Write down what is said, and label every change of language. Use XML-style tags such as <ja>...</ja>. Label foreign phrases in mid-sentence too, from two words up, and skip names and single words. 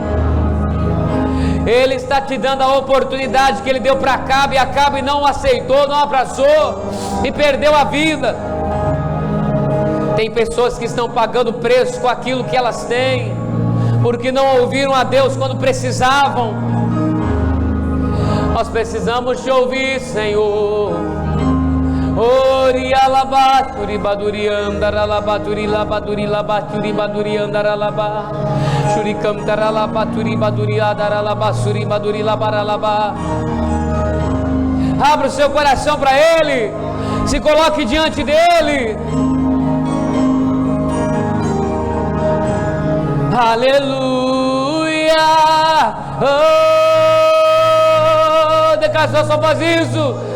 <pt>Ele está te dando a oportunidade que Ele deu para Acabe, e Acabe não aceitou, não abraçou e perdeu a vida. Tem pessoas que estão pagando preço com aquilo que elas têm, porque não ouviram a Deus quando precisavam. Nós precisamos te ouvir, Senhor. Ori alabaturi baduri andaralabaturi labaduri labaturi baduri andaralaba shurikam taralabaturi baduri adaralabasuri baduri labaralaba. Abra o seu coração para Ele, se coloque diante dEle. Aleluia. Oh, declaração só faz isso.</pt>